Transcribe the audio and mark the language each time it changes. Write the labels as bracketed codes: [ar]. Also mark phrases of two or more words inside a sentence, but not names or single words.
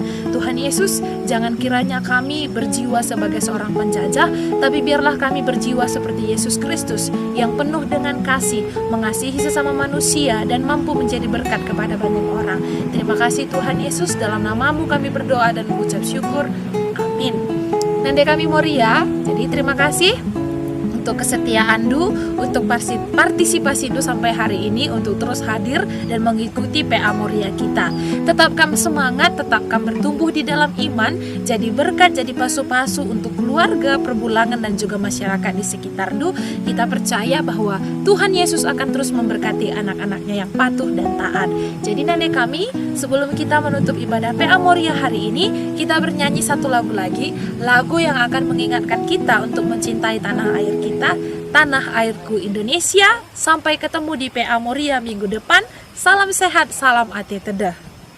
[id] Tuhan Yesus, jangan kiranya kami berjiwa sebagai seorang penjajah, tapi biarlah kami berjiwa seperti Yesus Kristus yang penuh dengan kasih, mengasihi sesama manusia dan mampu menjadi berkat kepada banyak orang. Terima kasih Tuhan Yesus, dalam nama-Mu kami berdoa dan mengucap syukur. Amin. Amin. [btx] Nande kami Moria, [id] jadi terima kasih untuk kesetiaan Du, untuk partisipasi Du sampai hari ini, untuk terus hadir dan mengikuti PA Moria kita. Tetapkan semangat, tetapkan bertumbuh di dalam iman, jadi berkat, jadi pasu-pasu untuk keluarga, perbulangan dan juga masyarakat di sekitar Du. Kita percaya bahwa Tuhan Yesus akan terus memberkati anak-anaknya yang patuh dan taat. Jadi [btx] Nande kami, [id] sebelum kita menutup ibadah PA Moria hari ini, kita bernyanyi satu lagu lagi, lagu yang akan mengingatkan kita untuk mencintai tanah air kita, tanah airku Indonesia. Sampai ketemu di PA Moria minggu depan. Salam sehat, salam [btx] ati tedah.